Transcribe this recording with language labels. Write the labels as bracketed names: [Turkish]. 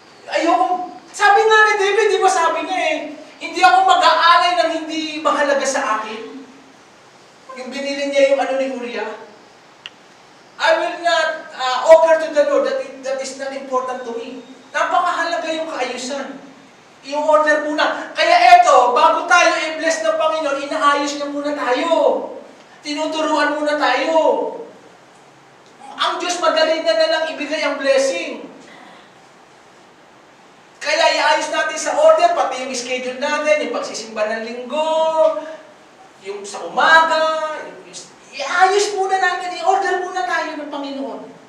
[Filipino] Ayoko, sabi nga ni David, di ba sabi niya eh, hindi ako mag-aalay ng hindi mahalaga sa akin. Yung binili niya yung ano ni Uriah. [English] I will not offer to the Lord that is not important to me. [Filipino] Napakahalaga yung kaayusan. Yung order muna. Kaya eto, bago tayo i-bless ng Panginoon, inaayos niya muna tayo. Tinuturuan muna tayo. Ang Diyos madali na lang ibigay ang blessing. Kaya iayos natin sa order, pati yung schedule natin, yung pagsisimba ng linggo, yung sa umaga, iayos muna natin, i-order muna tayo ng Panginoon.